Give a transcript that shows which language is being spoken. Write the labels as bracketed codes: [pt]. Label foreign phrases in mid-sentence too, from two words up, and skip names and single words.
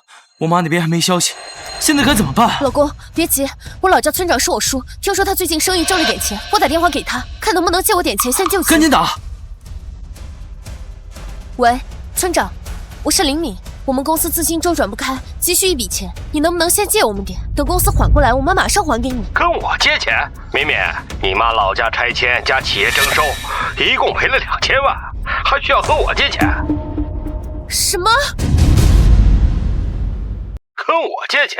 [zh] 我妈那边还没消息，现在该怎么办？老公，别急，我老家村长是我叔，听说他最近生意挣了点钱，我打电话给他，看能不能借我点钱先救急。赶紧打！喂，村长，我是林敏，我们公司资金周转不开，急需一筆錢，你能不能先借我們點？等公司緩過來，我們馬上還給你。跟我借錢？敏敏，你媽老家拆遷加企業徵收，一共賠了2000萬，還需要和我借錢？什麼？跟我借錢？